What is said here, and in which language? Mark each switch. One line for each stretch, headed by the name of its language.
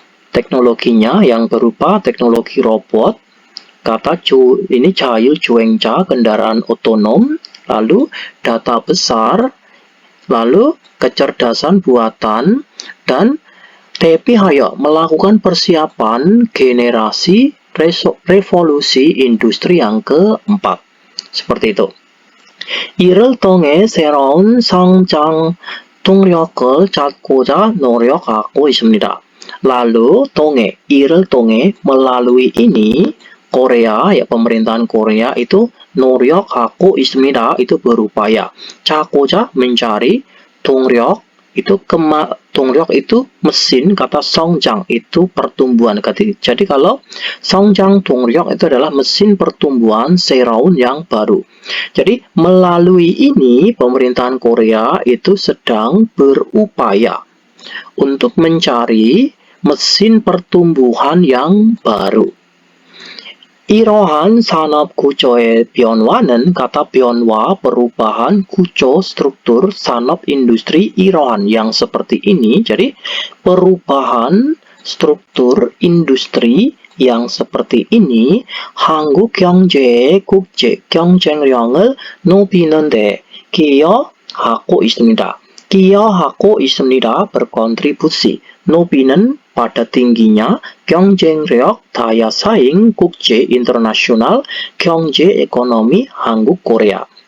Indonesian: teknologinya yang berupa teknologi robot, kata ini 자율주행차 kendaraan otonom, lalu data besar, lalu kecerdasan buatan, dan 대비하여 melakukan persiapan generasi revolusi industri yang keempat. Seperti itu.
Korean: 이를 통해 새로운 성장 동력을 찾고자 노력하고 있습니다.
Indonesian: Lalu 통해, 이를 통해 melalui ini, Korea ya pemerintahan Korea itu
Korean: 노력하고 있습니다,
Indonesian: itu berupaya. 찾고자 mencari, 동력 itu 동력 itu mesin, kata 성장 itu pertumbuhan. Jadi kalau 성장 동력 itu adalah mesin pertumbuhan 새로운 yang baru. Jadi melalui ini pemerintahan Korea itu sedang berupaya untuk mencari mesin pertumbuhan yang baru.
Korean: 이러한 산업 구조의 변화는,
Indonesian: kata 변화 perubahan, 구조 struktur 산업 industri, 이러한 yang seperti ini. Jadi perubahan struktur industri yang seperti ini
Korean: 한국 경제의 국제 경쟁력을 높이는 데 기여하고 있습니다. 기여하고 있습니다,
Indonesian: berkontribusi. 높이는 pada tingginya, 경쟁력 daya saing, 국제 internasional, 경제 ekonomi 한국 Korea.